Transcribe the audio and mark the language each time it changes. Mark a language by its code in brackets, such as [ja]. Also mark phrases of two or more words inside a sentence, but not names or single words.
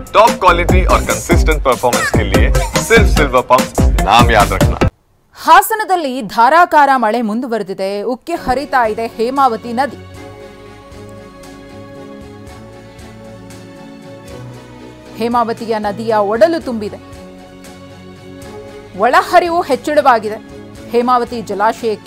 [en] top quality [hi] और [en] consistent performance [hi] के लिए सिर्फ सिल्वर पंप नाम याद रखना। [kn] ಹಾಸನದಲ್ಲಿ ಧಾರಾಕಾರ ಮಳೆ ಮುಂದುವರೆದಿದೆ. ಉಕ್ಕಿ ಹರಿತಾ ಇದೆ ಹೇಮಾವತಿ ನದಿ. ಹೇಮಾವತಿಯ ನದಿಯ ಒಡಲು ತುಂಬಿದೆ. ಒಳಹರಿವು ಹೆಚ್ಚಳವಾಗಿದೆ ಹೇಮಾವತಿ ಜಲಾಶಯಕ್ಕೆ.